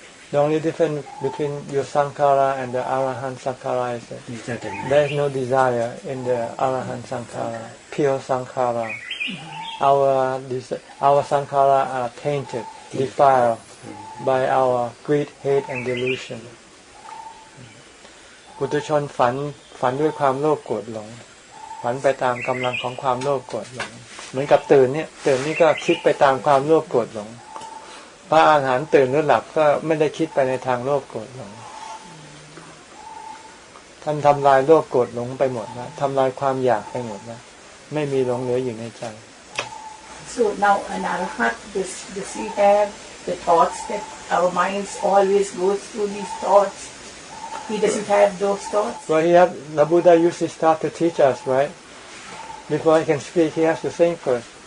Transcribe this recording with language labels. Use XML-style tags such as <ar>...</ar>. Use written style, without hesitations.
<en>The only difference between your sankhara and the arahant sankhara is that there is no desire in the arahant sankhara, pure sankhara. Our sankhara are tainted, defiled by our greed, hate, and delusion.</en> <th>ปุถุชนฝันด้วยความโลภโกรธหลงฝันไปตามกำลังของความโลภโกรธหลงเหมือนกับตื่นนี่ก็คิดไปตามความโลภโกรธหลงพระอรหันต์ตื่นหรือหลับก็ไม่ได้คิดไปในทางโลภโกรธหลงท่านทำลายโลภโกรธหลงไปหมดนะทำลายความอยากไปหมดนะไม่มีหลงเหลืออยู่ในใจ</th> <en>So now an arhat, does he have the thoughts that our minds always goes through these thoughts? He doesn't have those thoughts? Well, the Buddha usually start to teach us, right? Before he can speak, he has to think first.</en>